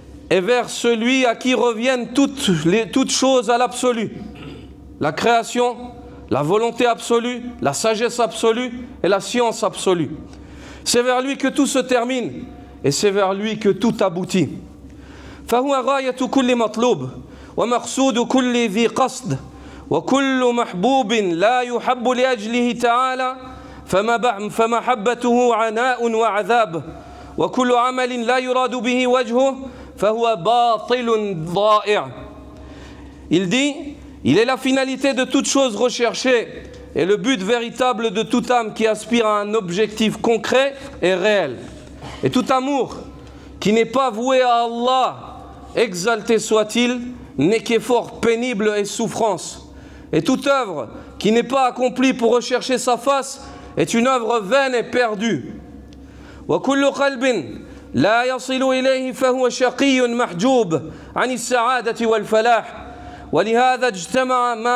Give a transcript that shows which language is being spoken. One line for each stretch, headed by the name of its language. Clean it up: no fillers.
French: et vers celui à qui reviennent toutes choses à l'absolu. La création, la volonté absolue, la sagesse absolue et la science absolue. C'est vers lui que tout se termine et c'est vers lui que tout aboutit.
Arabic: فهو غاية كل مطلوب ومقصود كل ذي قصد وكل محبوب لا يحب لأجله تعالى فمحبته عناء وعذاب وكل عمل لا يراد به وجهه فهو باطل ضائع.
French: Il dit, il est la finalité de toute chose recherchée et le but véritable de toute âme qui aspire à un objectif concret et réel. Et tout amour qui n'est pas voué à Allah, exalté soit-il, n'est qu'effort pénible et souffrance. Et toute œuvre qui n'est pas accomplie pour rechercher sa face est une œuvre vaine et perdue.
Arabic: وكل قلب لا يصل إليه فهو شقي محجوب عن السعادة والفلاح ولهذا اجتمع